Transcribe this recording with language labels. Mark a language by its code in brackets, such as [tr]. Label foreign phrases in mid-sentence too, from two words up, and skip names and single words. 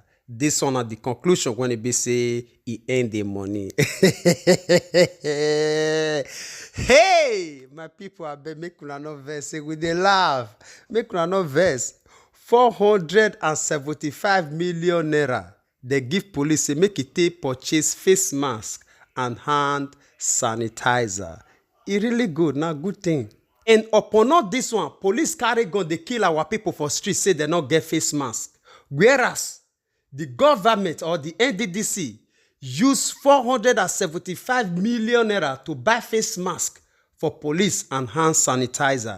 [pcm] This one at the conclusion when it be say he earn the money. Hey, my people, I beg make una no vex, say we dey laugh. Make una no vex. 475 million naira. They give police, say make it take purchase face mask and hand sanitizer. It really good, now good thing. And upon all this one, police carry gun, they kill our people for street, say they not get face mask. Whereas the government or the NDDC use 475 million naira to buy face mask for police and hand sanitizer.